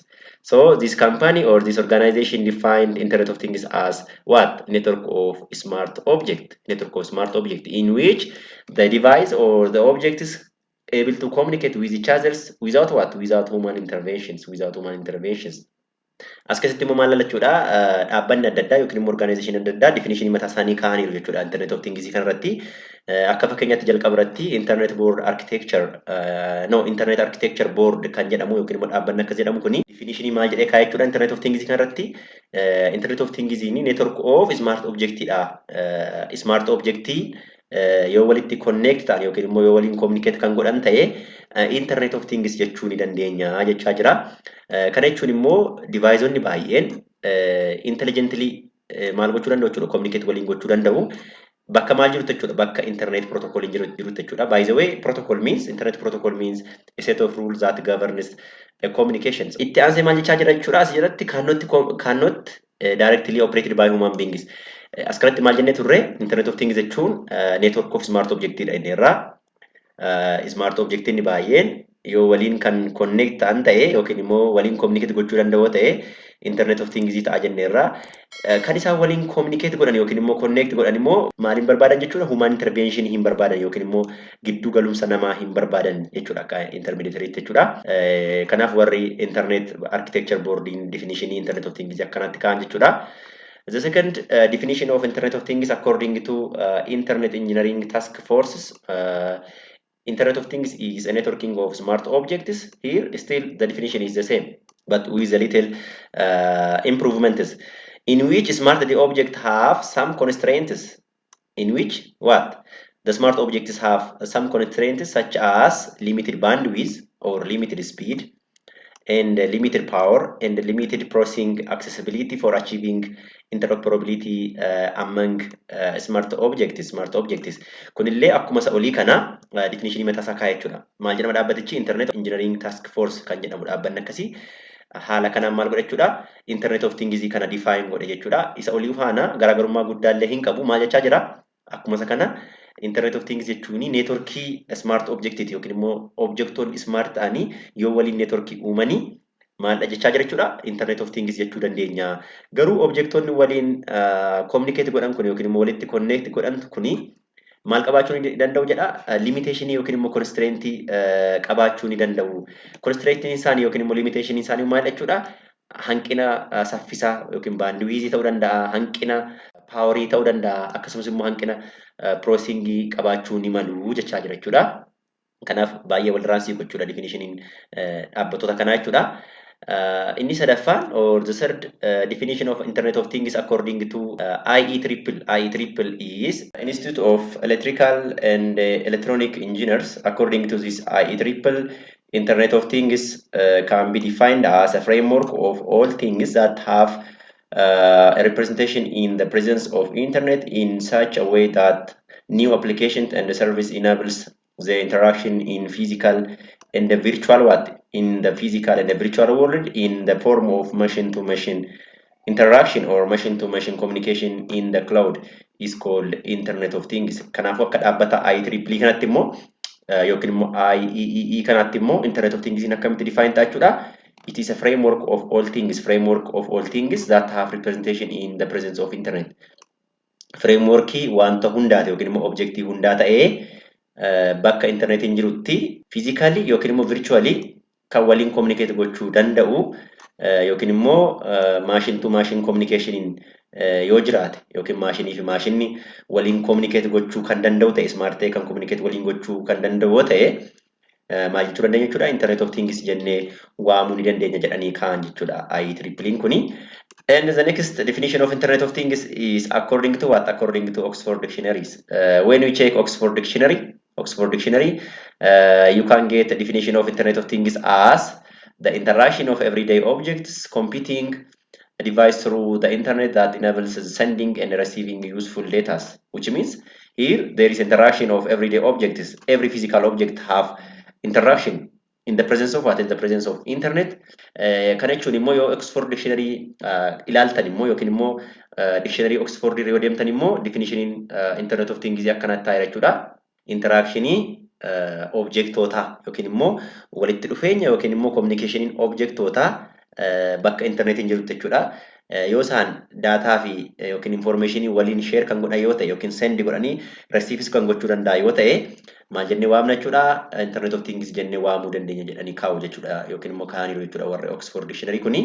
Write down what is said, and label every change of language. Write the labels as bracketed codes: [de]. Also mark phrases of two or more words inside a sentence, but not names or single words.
[en] So this company or this organization defined Internet of Things as what? Network of smart object. Network of smart object in which the device or the object is able to communicate with each other without what? Without human interventions. Without human interventions. [om] As keessatti immoo maal lachuudha? Dhaabbanni adda addaa yookiin immoo organization adda addaa definition mataa isaanii kaa'aniiru jechuudha. [en] Internet of Things [om] kanarratti akka fakkeenyaatti jalqaba irratti Internet Board Architecture Internet Architecture Board kan jedhamu yookiin immoo dhaabbanni akkas jedhamu kuni definition maal jedhee kaa'ee jechuudha. [en] Internet of Things [om] kanarratti [en] Internet of Things [om] ni [en] network of smart object [om] dha. [en] Smart object [om] yoo walitti connect ta'an yookiin immoo yoo waliin communicate kan godhan ta'e [en] Internet of Things [om] jechuu ni dandeenya jechaa jira. Kana jechuun immoo deviceonni baay'een intelligently maal gochuu danda'u jechuudha, communicate waliin gochuu danda'u. Bakka maal jiru jechuudha? Bakka [en] internet protocol [om] jiru jechuudha. [en] By the way, internet protocol means a set of rules that governs communications. [om] Itti aansee maal jechaa jira jechuudha? As jalatti [en] cannot directly operated by human beings. [om] As kanatti maal jennee turre [en] Internet of Things [om] jechuun [en] network of smart object [om] dha inni irraa. [en] Smart object [om] inni baay'een yoo waliin kan connect ta'an ta'e yookiin immoo waliin communicate gochuu danda'u ta'e [en] Internet of Things [om] ta'a jennee irraa. Kan isaan waliin communicate godhan yookiin immoo connect godhan immoo maaliin barbaadan jechuudha? [en] Human intervention [om] hin barbaadan yookiin immoo gidduu galumsa namaa hin barbaadan jechuudha. Akka intermediary jechuudha. Kanaaf warri Internet Architecture Boarding [en] definition Internet of Things [om] akkanatti kaa'an jechuudha. [en] The second definition of Internet of Things according to Internet Engineering Task Forces, Internet of Things is a networking of smart objects. Here, still the definition is the same, but with a little improvements, in which smart objects have some constraints. In which what? The smart objects have some constraints such as limited bandwidth or limited speed, and limited power and limited processing accessibility for achieving interoperability among smart objects. [om] Kunillee akkuma isa olii kana definition mataa isaa kaa'ee jechuudha. Maal jedhama dhaabbatichi? Internet Engineering Task Force kan jedhamu dhaabbanni akkasii haala kanaan maal godha jechuudha? [en] Internet of Things [om] kana define godhe jechuudha. Isa olii faana garaagarummaa guddaallee hin qabu. Maal jechaa jira? Akkuma isa kana [en] Internet of Things [om] jechuun networkii [en] smart object [om] yookiin immoo objectoonni smart ta'anii yoo waliin networkii uumanii maal jechaa jira jechuudha? [en] Internet of Things [om] jechuu dandeenya. Garuu objectoonni waliin communicate godhan kun yookiin immoo walitti connect godhan kuni maal qabaachuu ni danda'u jedha? Limitation yookiin immoo constraint qabaachuu ni danda'u. Constraint isaanii yookiin immoo limitation isaanii maal jechuudha? Hanqina saffisaa yookiin bandwidth ta'uu danda'a, hanqina power ta'uu danda'a, akkasumas immoo hanqina processing qabaachuu ni malu jechaa jira jechuudha. Kanaaf baay'ee wal raansii gochuudha definition dhaabbattoota kanaa jechuudha. Inni sadaffaan [en] or the third definition of Internet of Things according to IEEE. IEEE is Institute of Electrical and Electronic Engineers. According to this IEEE, Internet of Things can be defined as a framework of all things that have a representation in the presence of Internet in such a way that new applications and the service enables the interaction in physical and the virtual world in the form of machine-to-machine interaction or machine-to-machine communication in the cloud is called Internet of Things. [om] Kanaafuu akka dhaabbata IEEE kanatti immoo yookiin immoo IEEE kanatti immoo [en] Internet of Things [om] akkamitti define ta'a jechuudha? [en] It is a framework of all things that have representation in the presence of Internet. [om] frameworkii wanta hundaati yookiin immoo objectii hundaa ta'ee bakka internetiin jirutti physically yookiin immoo virtually kan waliin communicate gochuu danda'u yookiin immoo [en] machine to machine communicationiin [om] yoo jiraate yookiin maashinii fi maashinni waliin communicate gochuu kan danda'u ta'e smart ta'e kan communicate waliin gochuu kan danda'u ta'e maal jechuu dandeenya jechuudha [en] internet of things [om] jennee waamuu ni dandeenya jedhanii kaan jechuudha IEEE kuni. [en] And the next definition of internet of things is according to what? According to Oxford dictionaries. When we check Oxford dictionary, you can get the definition of internet of things as the interaction of everyday objects computing a device through the internet that enables sending and receiving useful data, which means here there is interaction of everyday objects. Every physical object have interaction in the presence of what? In the presence of internet. [om] Kana jechuun immoo yoo Oxford dictionary ilaaltan immoo yookiin immoo dictionary Oxford yoo deemtan immoo definitioniin [en] internet of things [om] akkanatti ta'a jechuudha. Interactionii objectoota yookiin immoo walitti dhufeenya yookiin immoo communicationiin objectoota bakka internetiin jirutti jechuudha. Yoo isaan daataa fi yookiin informationii waliin share kan godhan yoo ta'e yookiin send godhanii receives kan gochuu danda'a yoo ta'e maal jennee waamna jechuudha [en] internet of things [om] jennee waamuu dandeenya jedhanii kaa'u jechuudha yookiin immoo kaa'aniiru jechuudha warri Oxford dictionary kuni.